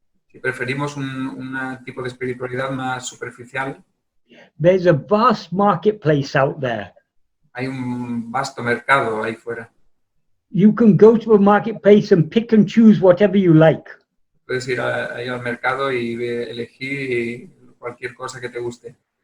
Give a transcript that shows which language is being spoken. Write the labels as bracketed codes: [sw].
[es] Si preferimos un tipo de espiritualidad más superficial, [en] there's a vast marketplace out there. [es] hay un vasto mercado ahí fuera. [en] You can go to a marketplace and pick and choose whatever you like. [es] Puedes ir ahí al mercado y elegir cualquier cosa que te guste.